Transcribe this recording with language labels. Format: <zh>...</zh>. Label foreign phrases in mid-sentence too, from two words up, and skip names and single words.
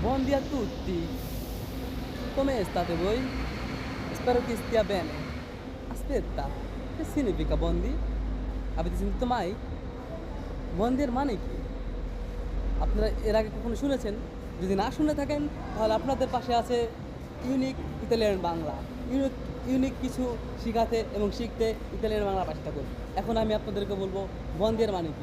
<it>Buondì a tutti, come state voi? Spero che stia bene. Aspetta, che significa Bondi? Avete sentito mai?</it> <bn>বন্দের মানে কি? আপনারা এর আগে কখনো শুনেছেন? যদি না শুনে থাকেন তাহলে আপনাদের পাশে আছে ইউনিক ইতালিয়ান বাংলা। ইউনিক ইউনিক কিছু শিখাতে এবং শিখতে ইতালিয়ান বাংলা পাশে থাকুন। এখন আমি আপনাদেরকে বলবো বন্দের মানে কি?</bn>